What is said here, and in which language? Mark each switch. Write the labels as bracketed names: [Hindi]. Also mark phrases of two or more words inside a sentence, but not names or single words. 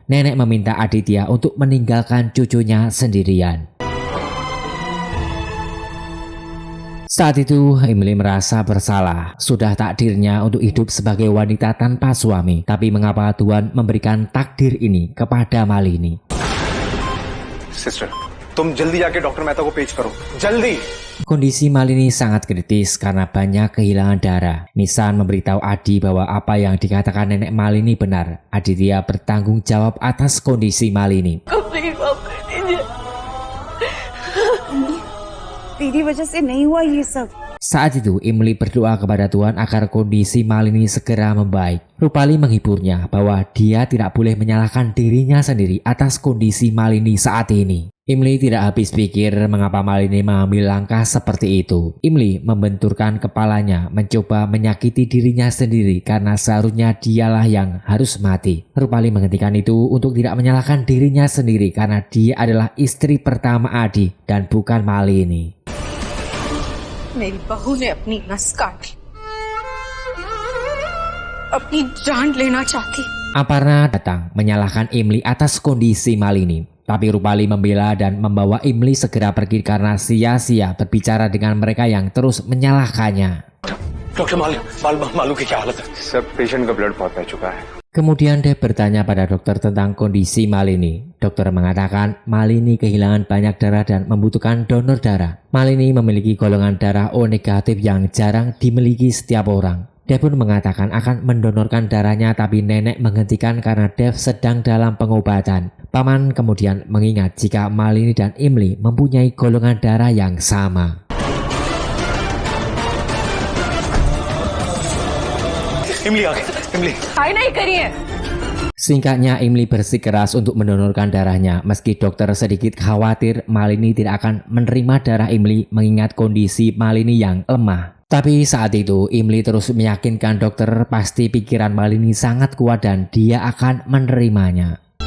[Indonesian] Nenek meminta Aditya untuk meninggalkan cucunya sendirian. Saat itu, Imli merasa bersalah. Sudah takdirnya untuk hidup sebagai wanita tanpa suami. Tapi mengapa Tuhan memberikan takdir ini kepada Malini? [Hindi] Sister, तुम जल्दी जाके डॉक्टर मेहता को पेश करो. जल्दी. [Indonesian] Kondisi Malini sangat kritis karena banyak kehilangan darah. Nisan memberitahu Adi bahwa apa yang dikatakan nenek Malini benar. Aditya bertanggung jawab atas kondisi Malini. [Hindi] तेरी वजह से नहीं हुआ ये सब। [Indonesian] Saat itu Imli berdoa kepada Tuhan agar kondisi Malini segera membaik. Rupali menghiburnya bahwa dia tidak boleh menyalahkan dirinya sendiri atas kondisi Malini saat ini. Imli tidak habis pikir mengapa Malini mengambil langkah seperti itu. Imli membenturkan kepalanya mencoba menyakiti dirinya sendiri karena seharusnya dialah yang harus mati. Rupali menghentikan itu untuk tidak menyalahkan dirinya sendiri karena dia adalah istri pertama Adi dan bukan Malini. [Hindi] मेरी बहू ने अपनी नस काटी, अपनी जान लेना चाहती। [Indonesian] Aparna datang menyalahkan Imli atas kondisi Malini. Tapi Rupali membela dan membawa Imli segera pergi karena sia-sia berbicara dengan mereka yang terus menyalahkannya. [Hindi] डॉक्टर मालू की क्या हालत है? सर पेशेंट का ब्लड बहुत बह चुका है। [Indonesian] Kemudian Dev bertanya pada dokter tentang kondisi Malini. Dokter mengatakan Malini kehilangan banyak darah dan membutuhkan donor darah. Malini memiliki golongan darah O negatif yang jarang dimiliki setiap orang. Dev pun mengatakan akan mendonorkan darahnya tapi nenek menghentikan karena Dev sedang dalam pengobatan. Paman kemudian mengingat jika Malini dan Imli mempunyai golongan darah yang sama. [Hindi] इमली आ गई, इमली। हाय नहीं करिए। [Indonesian] Singkatnya Imli bersikeras untuk mendonorkan darahnya meski dokter sedikit khawatir Malini tidak akan menerima darah Imli mengingat kondisi Malini yang lemah. Tapi saat itu Imli terus meyakinkan dokter pasti pikiran Malini sangat kuat dan dia akan menerimanya.